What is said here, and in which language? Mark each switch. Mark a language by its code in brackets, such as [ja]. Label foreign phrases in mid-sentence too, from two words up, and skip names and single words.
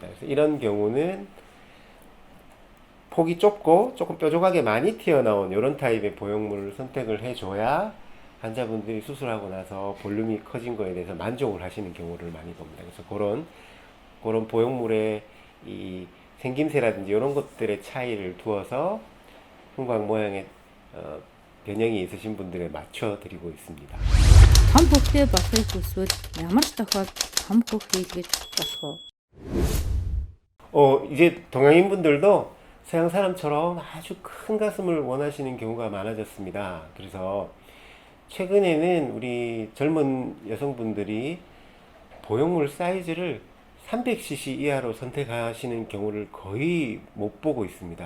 [ko] 그래서 이런 경우는 폭이 좁고 조금 뾰족하게 많이 튀어나온 이런 타입의 보형물을 선택을 해줘야 환자분들이 수술하고 나서 볼륨이 커진 거에 대해서 만족을 하시는 경우를 많이 봅니다. 그래서 그런 보형물의 이 생김새라든지 이런 것들의 차이를 두어서 흉곽 모양의 변형이 있으신 분들에 맞춰 드리고 있습니다. [mn] Том хөхтэй болохыг хүсвэл ямар ч тохиолдолд том хөх хийлгэж болох уу? [ko] 이제 동양인 분들도 서양 사람처럼 아주 큰 가슴을 원하시는 경우가 많아졌습니다. 그래서 최근에는 우리 젊은 여성분들이 보형물 사이즈를 300cc 이하로 선택하시는 경우를 거의 못 보고 있습니다.